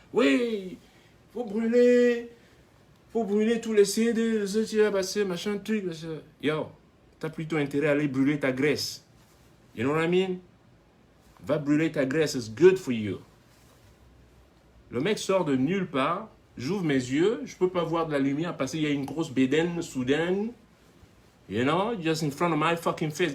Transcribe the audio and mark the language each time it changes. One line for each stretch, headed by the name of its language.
French: Oui, faut brûler tous les CD, ce qui a passé, machin, truc. Machin. Yo, t'as plutôt intérêt à aller brûler ta graisse.
English: You know what I mean?
French: Va brûler ta graisse,
English: it's good for you.
French: Le mec sort de nulle part, j'ouvre mes yeux, je peux pas voir de la lumière parce qu'il y a une grosse bédaine soudaine.
English: You know, just in front of my fucking face.